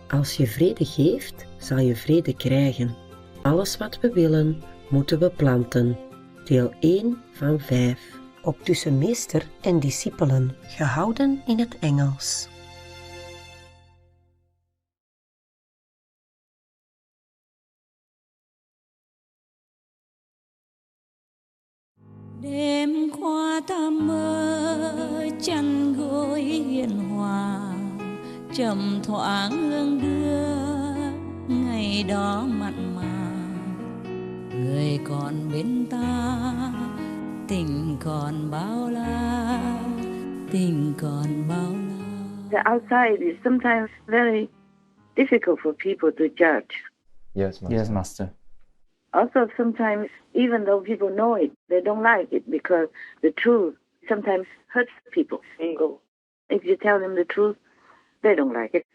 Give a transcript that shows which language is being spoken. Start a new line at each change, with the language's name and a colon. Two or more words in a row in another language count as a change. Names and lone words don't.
Dutch: Als je vrede geeft, zal je vrede krijgen. Alles wat we willen, moeten we planten. Deel 1 van 5. Op tussen meester en discipelen, gehouden in het Engels.
Vietnamese: Đêm qua ta mơ chăn gối hiền hòa, trầm thoáng hương đưa ngày đó mặn mà. Người còn bên ta, tình còn bao la, tình còn bao la.
English: The outside is sometimes very difficult for people to judge. Yes, Master. Yes, Master. Also, sometimes, even though people know it, they don't like it because the truth sometimes hurts people's ego. If you tell them the truth, they don't like it.